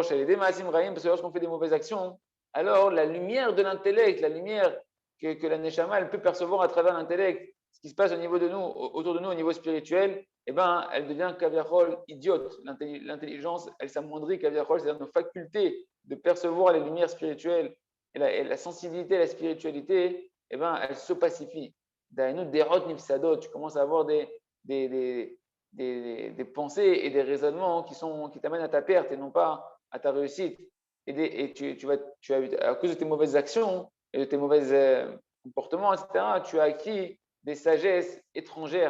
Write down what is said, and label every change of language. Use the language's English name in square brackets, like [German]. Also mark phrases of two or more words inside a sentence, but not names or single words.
[French] Chez les [Hebrew] démasim raïm, [French] parce que lorsqu'on fait des mauvaises actions, alors la lumière de l'intellect, la lumière que la neshama, elle peut percevoir à travers l'intellect, ce qui se passe au niveau de nous, autour de nous, au niveau spirituel, eh ben, elle devient kaviachol idiote. L'intelligence, elle s'amoindrit kaviachol, c'est-à-dire nos facultés de percevoir les lumières spirituelles et la sensibilité à la spiritualité, eh ben, elle se pacifie. [Hebrew] Dainu derot nifsadot, [French] tu commences à avoir des pensées et des raisonnements qui t'amènent à ta perte et non pas à ta réussite. Et à cause de tes mauvaises actions et de tes mauvais comportements, etc., tu as acquis des sagesses étrangères.